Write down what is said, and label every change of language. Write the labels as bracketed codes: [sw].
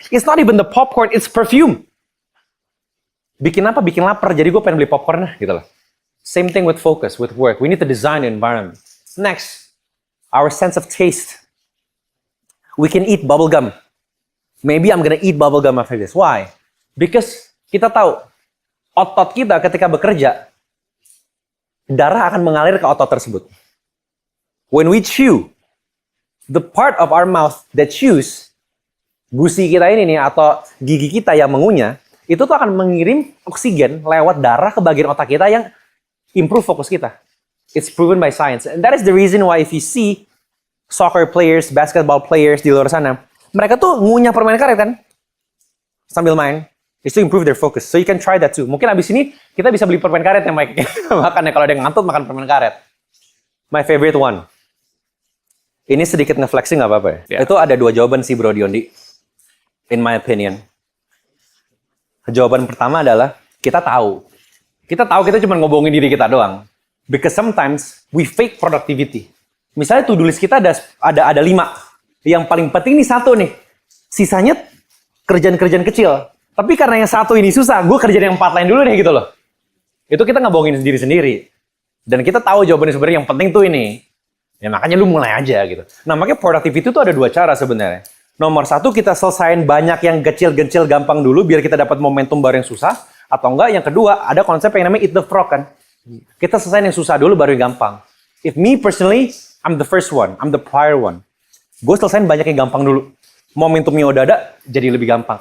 [en] It's not even the popcorn, it's perfume. [id] Bikin apa? Bikin lapar, jadi gue pengen beli popcorn gitu loh. [en] Same thing with focus, with work. We need to design the environment. Next, our sense of taste. We can eat bubble gum. Maybe I'm gonna eat bubble gum after this. Why? [id] Because kita tahu, otot kita ketika bekerja, darah akan mengalir ke otot tersebut. [en] When we chew, the part of our mouth that chews, [id] gusi kita ini nih, atau gigi kita yang mengunyah, itu tuh akan mengirim oksigen lewat darah ke bagian otak kita yang improve fokus kita. [en] It's proven by science. And that is the reason why if you see soccer players, basketball players [id] di luar sana, mereka tuh ngunyah permen karet kan? Sambil main. [en] It's to improve their focus. So you can try that too. [id] Mungkin abis ini kita bisa beli permen karet ya Mike. Makannya kalau ada yang ngantuk makan permen karet. [en] My favorite one. [id] Ini sedikit nge-flexing nggak apa-apa ya? Yeah. Itu ada 2 jawaban sih Bro Diondi. [en] In my opinion. [id] Jawaban pertama adalah kita tahu. Kita tahu kita cuma ngobongin diri kita doang. [en] Because sometimes we fake productivity. [id] Misalnya to-do list kita ada 5. Yang paling penting nih 1 nih. Sisanya kerjaan-kerjaan kecil. Tapi karena yang 1 ini susah, gue kerjain yang 4 lain dulu deh gitu loh. Itu kita ngebohongin sendiri-sendiri. Dan kita tahu jawabannya sebenarnya yang penting tuh ini. Ya makanya lu mulai aja gitu. Nah makanya productivity itu ada 2 cara sebenarnya. Nomor 1 kita selesain banyak yang kecil-kecil gampang dulu biar kita dapat momentum baru yang susah. Atau enggak yang kedua ada konsep yang namanya eat the frog kan. Kita selesain yang susah dulu baru yang gampang. [en] If me personally, I'm the first one. I'm the prior one. [id] Gue selesain banyak yang gampang dulu. Momentumnya udah ada jadi lebih gampang.